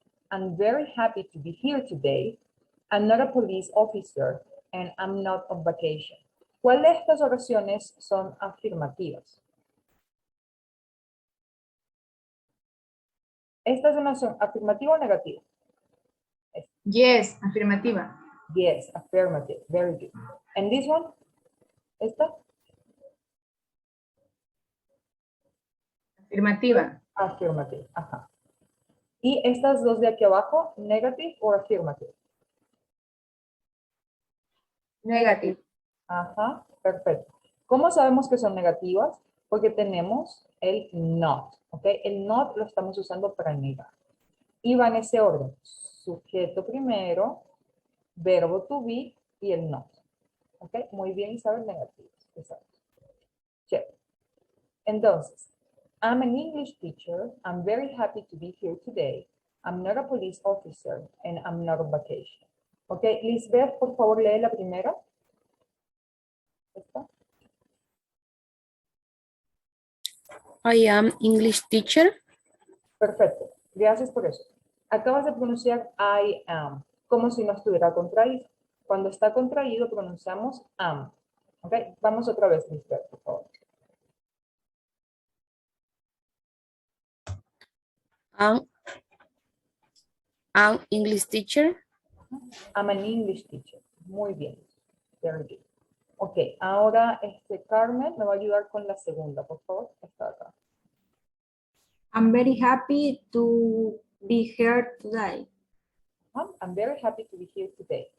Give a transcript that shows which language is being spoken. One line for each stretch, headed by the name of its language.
English: I'm very happy to be here today. I'm not a police officer and I'm not on vacation.
Spanish: ¿Cuál de estas oraciones son afirmativas? ¿Esta es una oración afirmativa o negativa?
English: Yes,
Spanish: afirmativa.
English: Yes, affirmative. Very good. And this one?
Spanish: ¿Esta? Afirmativa.
English: Affirmative. Ajá.
Spanish: ¿Y estas dos de aquí abajo?
English: Negative o affirmative? Negative.
Spanish: Ajá, perfecto. ¿Cómo sabemos que son negativas? Porque tenemos el not, ¿ok? El not lo estamos usando para negar. Y va en ese orden. Sujeto primero, verbo to be y el not. ¿Ok? Muy bien, Isabel, negativos. Exacto. Check.
English: Entonces, I'm an English teacher. I'm very happy to be here today. I'm not a police officer and I'm not on vacation.
Spanish: ¿Ok? Lisbeth, por favor, lee la primera. ¿Esta?
English: I am English teacher.
Spanish: Perfecto. Gracias por eso. Acabas de pronunciar
English: I am,
Spanish: como si no estuviera contraído. Cuando está contraído, pronunciamos am. ¿Ok? Vamos otra vez, Lisbeth, por favor.
English: An English teacher. I'm an English teacher.
Spanish: Muy bien.
English: Very good.
Spanish: Ok, ahora Carmen me va a ayudar con la segunda, por favor. Está acá.
English: I'm very happy to be here today. I'm very happy to be here today.